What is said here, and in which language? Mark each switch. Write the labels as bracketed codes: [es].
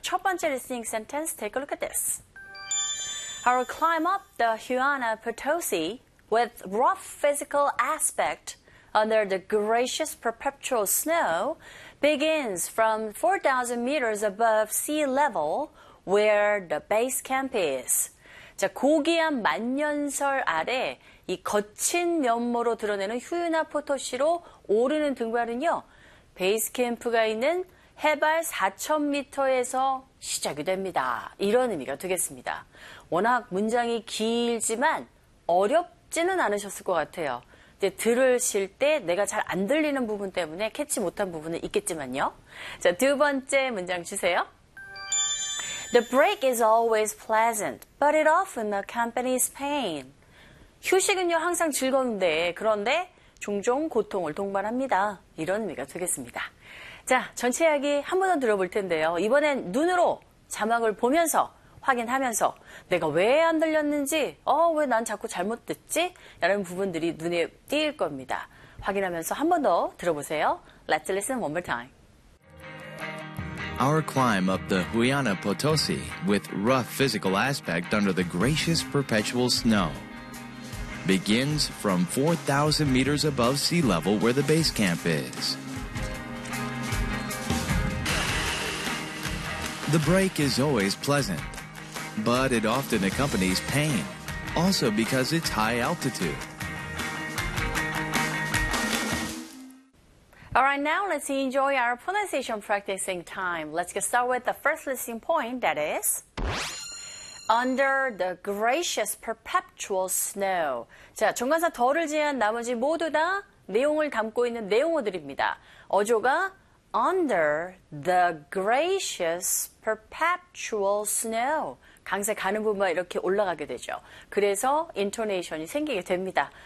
[ko] 첫 번째 [en] listening sentence, take a look at this. I will climb up the Huana Potosi with rough physical aspect under the gracious perpetual snow begins from 4,000 meters above sea level where the base camp is. [ko] 자, 고귀한 만년설 아래 이 거친 면모로 드러내는 휴유나 포토시로 오르는 등반은요, 베이스 캠프가 있는 해발 4,000m에서 시작이 됩니다. 이런 의미가 되겠습니다. 워낙 문장이 길지만 어렵지는 않으셨을 것 같아요. 이제 들으실 때 내가 잘 안 들리는 부분 때문에 캐치 못한 부분은 있겠지만요. 자, 두 번째 문장 주세요. [en] The break is always pleasant, but it often accompanies pain. [ko] 휴식은요, 항상 즐거운데, 그런데 종종 고통을 동반합니다. 이런 의미가 되겠습니다. 자, 전체 이야기 한 번 더 들어볼 텐데요. 이번엔 눈으로 자막을 보면서 확인하면서 내가 왜 안 들렸는지, 왜 난 자꾸 잘못 듣지? 라는 부분들이 눈에 띄일 겁니다. 확인하면서 한 번 더 들어보세요. [en] Let's listen one more time. Our climb up the Huayana Potosi with rough physical aspect under the gracious perpetual snow begins from 4,000 meters above sea level where the base camp is. The break is always pleasant, but it often accompanies pain, also because it's high altitude. All right, now let's enjoy our pronunciation practicing time. Let's get started with the first listening point, that is, under the gracious perpetual snow. [ko] 자, 중간사 덜을 제외한 나머지 모두 다 내용을 담고 있는 내용어들입니다. 어조가 [en] under the gracious perpetual snow. [ko] 강세 가는 부분만 이렇게 올라가게 되죠. 그래서 intonation이 생기게 됩니다.